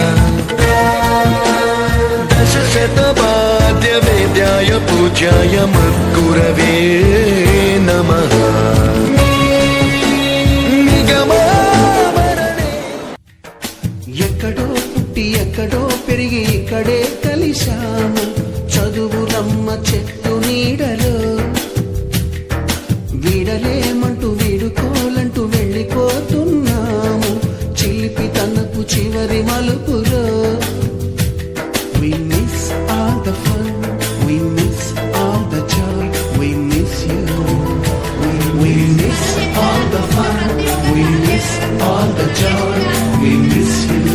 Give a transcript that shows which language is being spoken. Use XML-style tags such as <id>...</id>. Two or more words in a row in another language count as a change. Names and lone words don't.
<sa>दशशतवाद्यवेद्याय पूज्याय मद्गुरवे नमः.</sa> <te>ఎక్కడో పుట్టి ఎక్కడో పెరిగి ఇక్కడే కలిశాము చదువులమ్మ చెట్టు నీడలో వీడలేమంటూ వీడుకోలంటూ వెళ్ళిపోతున్నాము చిలిపి తనకు చివరి మలుపులో.</te> <en>We miss all the fun, we miss all the joy, we miss you. We miss all the fun, we miss all the joy, we miss you.</en>